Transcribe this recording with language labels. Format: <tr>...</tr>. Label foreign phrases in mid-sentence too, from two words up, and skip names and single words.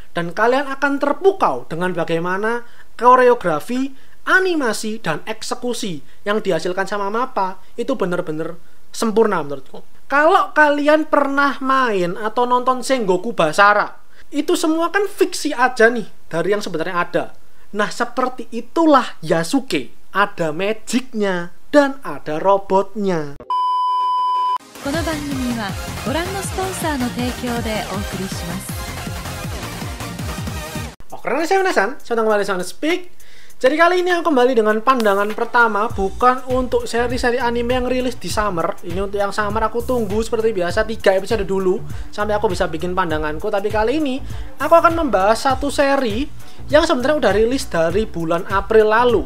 <id>dan kalian akan terpukau dengan bagaimana koreografi, animasi, dan eksekusi yang dihasilkan sama MAPPA itu bener-bener sempurna menurutku. Kalau kalian pernah main atau nonton Sengoku Basara, itu semua kan fiksi aja nih dari yang sebenarnya ada. Nah, seperti itulah Yasuke. Ada magicnya dan ada robotnya.</id> <ja>この番組はご覧のスポンサーの提供でお送りします。</ja> <id>Karena saya penasaran, saya kembali sama Speak. Jadi kali ini aku kembali dengan pandangan pertama, bukan untuk seri-seri anime yang rilis di summer. Ini untuk yang summer aku tunggu seperti biasa 3 episode dulu sampai aku bisa bikin pandanganku. Tapi kali ini aku akan membahas satu seri yang sebenarnya udah rilis dari bulan April lalu.</id>